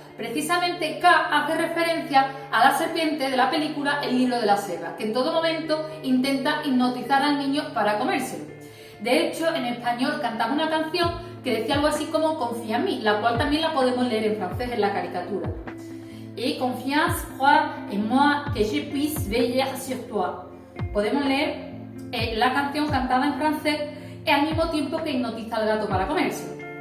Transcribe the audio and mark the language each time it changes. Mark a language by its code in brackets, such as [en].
[es] Precisamente K hace referencia a la serpiente de la película El libro de la selva, que en todo momento intenta hipnotizar al niño para comérselo. De hecho, en español cantamos una canción que decía algo así como Confía en mí, la cual también la podemos leer en francés en la caricatura. [fr] Et confiance, crois en moi, que je puisse veiller sur toi. [es] Podemos leer la canción cantada en francés al mismo tiempo que hipnotiza al gato para comérselo.